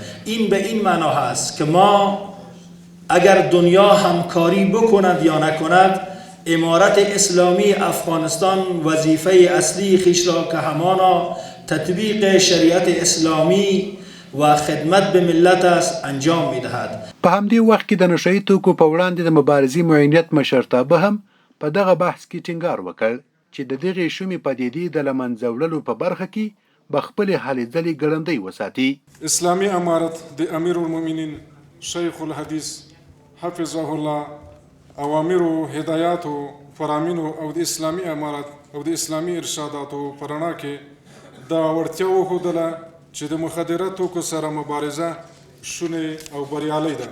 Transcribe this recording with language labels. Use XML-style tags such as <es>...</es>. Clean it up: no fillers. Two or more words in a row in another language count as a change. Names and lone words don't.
<fa>این به این معنا هست که ما اگر دنیا همکاری بکند یا نکند، امارت اسلامی افغانستان وظیفه اصلی خویش را که همانا تطبیق شریعت اسلامی و خدمت به ملت است انجام می‌دهد.</fa> <ps>په همدې وخت کې د نشهیي توکو په وړاندې د مبارزې معینیت مشرتابه هم په دغه بحث کې ټینګار وکړ چې د دغې شومې پدیدې د له منځه وړلو په برخه کې به خپلې هلې ځلې ګړندۍ وساتي. اسلامي امارت د امیر المؤمنین شیخ الحدیث</ps> <ar>حفظه الله</ar> <ps>اوامرو، هدایاتو، فرامینو او د اسلامي امارت او د اسلامي ارشاداتو په رڼا کې دا وړتیا وښودله چې د مخدره توکو سره مبارزه شونې او بریالۍ ده.</ps>